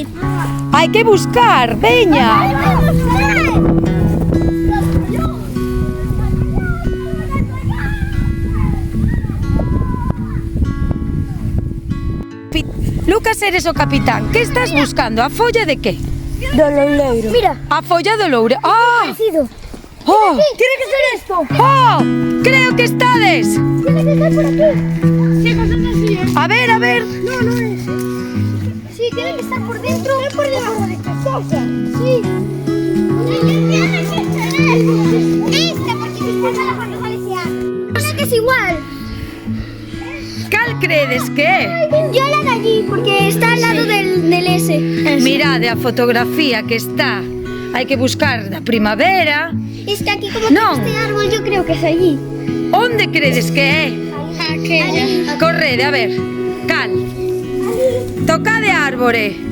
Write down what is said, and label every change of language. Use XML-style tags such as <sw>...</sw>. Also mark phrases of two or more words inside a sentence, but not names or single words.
<gl>Hai que buscar, veña. Lucas, eres o capitán. Que estás buscando? A folla de que? Do loureiro. Mira, A folla do loure. parecido. Oh,</gl> <es>Tiene que ser esto.</es> <gl>oh, creo que estades.</gl> <es>Tiene que estar por aquí. Sí, cosas así, A ver, a ver. No es. Sí, tiene que estar por dentro. Es por debajo de esta cosa. Sí. Esta, porque después a la cuando sale ese árbol. Creo que es igual.</es> <gl>Cal credes que é?</gl> <es>Yo la de allí, porque está al lado del S.</es> <gl>Mirade a fotografía que está. Hai que buscar da primavera.</gl> <es>Está aquí como No. este árbol, yo creo que es allí.</es> <gl>Onde credes que é?</gl> <es>Aquella.</es> <gl>Correde, a ver. Cal. Tocade a árbore.</gl>